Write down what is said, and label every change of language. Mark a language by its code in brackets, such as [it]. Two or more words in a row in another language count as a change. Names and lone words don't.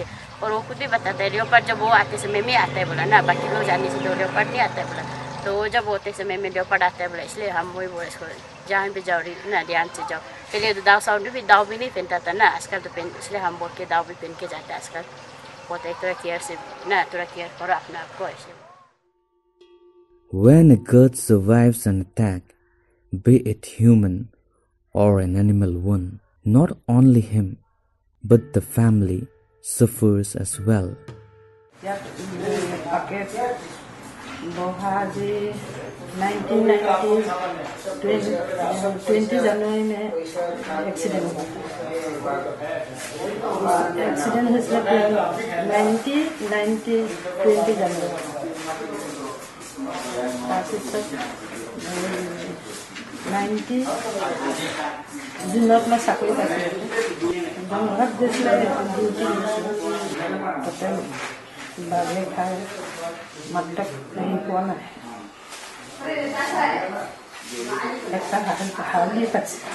[hi] और वो खुद भी बताता है लेपर्ड जब वो आते समय में आता है बोला ना, बाकी लोग जाने से तो लेपर्ड नहीं आता है बोला। तो वो जब होते समय में लेपर्ड आता है बोला, इसलिए हम वही बोले इसको जहाँ भी जाओ ना ध्यान से जाओ। पहले तो दाव भी नहीं पहनता था ना, आजकल तो पहन, इसलिए हम बोल के दाव भी पहन के जाते हैं आजकल। बहुत एक थोड़ा केयर से ना, थोड़ा केयर करो अपने आप को ऐसे। [en] When a goat survives an attack, be it human or an animal one, not only him, but the family suffers as well. [hi] Pakke Bohaji 20 January में एक्सीडेंट हुआ। [as] एक्सीडेंट হৈছিলে 20 January। তাৰপিছত 90 জুনত মই চাকৰি পাইছিলোঁ। জংঘলত গৈছিলে ডিউটি তাতে বাঘে খাই মাত্ৰ পোৱা নাই, একটা হাড়ি পাইছে।